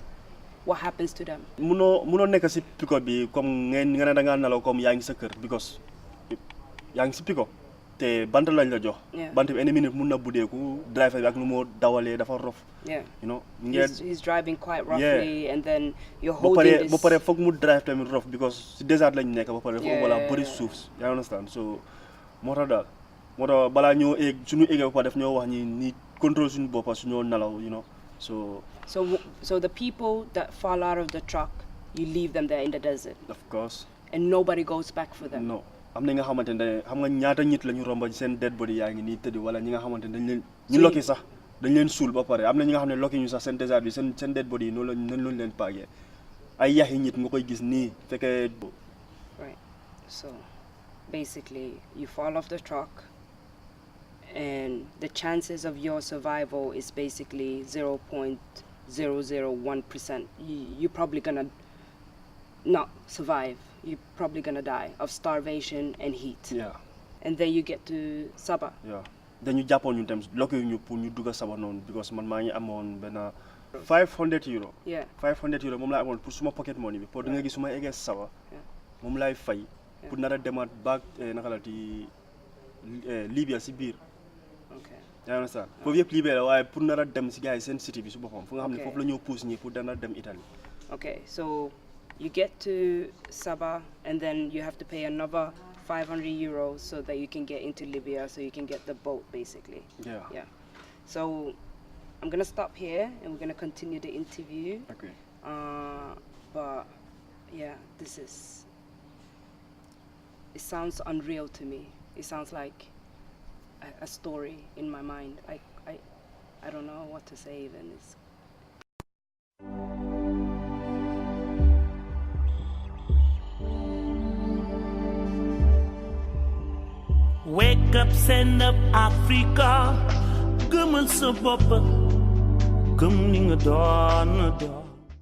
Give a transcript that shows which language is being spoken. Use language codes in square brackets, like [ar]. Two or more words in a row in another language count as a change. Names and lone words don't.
[en] What happens to them? [wo] Muno nekk si pick-up bi comme nga ne da ngaa nelaw comme yaa ngi sa kër because yaa ngi si pick-up te bant lañ la jox. Bant bi [en] any minute [wo] mun na buddeeku driver bi ak nu moo dawalee dafa rof. [en] Yeah. He's driving quite roughly and then you're holding this. [wo] ba pare foog mu drive tamit rof because si désert lañ nekk ba pare foofu wala bëri suuf yaa understand so moo tax daal moo tax balaa ñoo eeg suñu eegee ba pare def ñoo wax ni contrôle suñu boppa suñoo nelaw [en] So the people that fall out of the truck, you leave them there in the desert. Of course. And nobody goes back for them. No. [wo] am na nga xamante ne xam nga ñaata nit la ñu romba seen [en] dead body [wo] yaa ngi nii tëdd wala ñi nga xamante ne dañ leen ñu lokki sax dañ leen suul ba pare am na ñi nga xam ne lokki ñu sax seen désert bi seen [en] dead body [wo] yi noonu leen paagee ay yax yi nit nga koy gis nii fekkee [en] So basically you fall off the truck and the chances of your survival is basically 0.001%. You're probably gonna not survive. You're probably gonna die of starvation and heat. Yeah. And then you get to Sabah. Yeah. Then you jump on you them lucky you [wo] pour ñu dugga Sabah non because man maa ngi amoon benn 500 euro. [en] Yeah. [wo] 500 euro moom laa amoon pour suma [en] pocket money [wo] bi pour da nga gis suma eggee Sabah moom laay fay pour nar a demaat back naka la ti Libya si biir. [en] Okay. [wo] yaa ngi sax foofu yëpp Libya la waaye pour nar a dem si gars yi seen city bi su boppam fu nga xam ne foofu la ñoo pousse ñi pour dana dem Italie. [en] Okay, so you get to Sabah and then you have to pay another 500 euros so that you can get into Libya, so you can get the boat basically. Yeah. Yeah. So I'm gonna stop here and we're gonna continue the interview. Okay. But yeah, it sounds unreal to me. It sounds like a story in my mind. I don't know what to say even. Wake up, stand up, Africa. [wo] Gëmal sa bopp, gëm ni nga doon.